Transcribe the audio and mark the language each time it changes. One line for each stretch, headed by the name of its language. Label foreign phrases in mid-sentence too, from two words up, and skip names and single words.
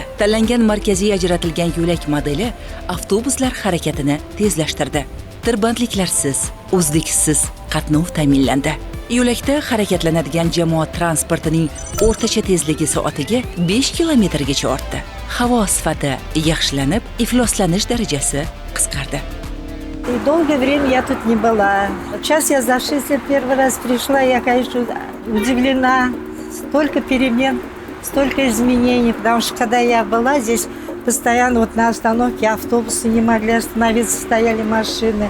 Uzbek: Tanlangan markaziy ajratilgan yo'lak modeli avtobuslar harakatini tezlashtirdi. Tirbandliklarsiz, uzluksiz qatnov ta'minlandi. Yo'lakda harakatlanadigan jamoat transportining o'rtacha tezligi soatiga 5 kilometrgacha ortdi. Havo sifati yaxshilanib, ifloslanish darajasi qisqardi.
Russian: И долгое время я тут не была. Сейчас я за 6 лет первый раз пришла, я, конечно, удивлена. Столько перемен, столько изменений. Потому что когда я была здесь, постоянно вот на остановке автобусы не могли остановиться, стояли машины.